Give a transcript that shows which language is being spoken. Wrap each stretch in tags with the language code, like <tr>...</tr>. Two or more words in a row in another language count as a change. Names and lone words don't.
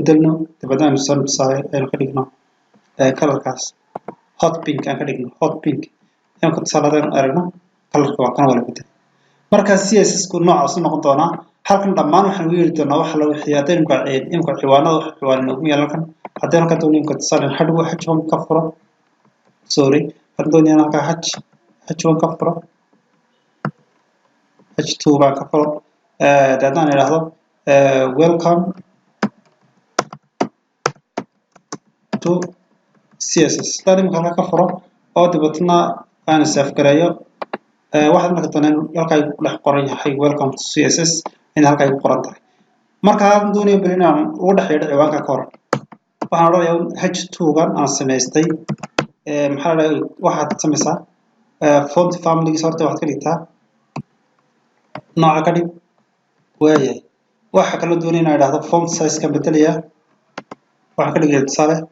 <so>bedelno dabeetna aynu soo tusaale aynu ka dhigno colorkaas</so> <en>hot pink</en> <so>aan ka dhigno</so> <en>hot pink</en> <so>imika tusaale haddaynu aragno colorka waa kana wala bedel markaas CSS-ku noocaas u noqon doonaa halkan dhammaan waxaan u yeeri doonaa waxa la wixii haddaynu imika ciwaanada wax ciwaan noogu yeelan haddaynu halkan doonayno imika tusaale hadhow h1 ka furo sorry haddaan doonayno halkaa h1 ka furo h2 baan ka furo daadaan idhaahdo</so> <en>welcome to CSS</en> <so>hadaan imika halkaa ka furo oo dabeetna aan save gareeyo waxaad marka doonaan halkaa ku dhex qoran yahay</so> <en>welcome to CSS</en> <so>in halkaa ku qoran tahay marka aan doonayo bal inaan ugu dhex yeedho ciwaanka ka hor waxaan odhanayaa h2-gan aan samaystay maxaa la waxaad sameysaa</so> <en>font family</en> <so>horta waxaad ka dhigtaa nooca ka dhig waayahay waxa kale doonaya inaan idhaahdo</so> <en>font size</en> <so>ka bedelaya waxaan ka dhigayaa tusaale</so>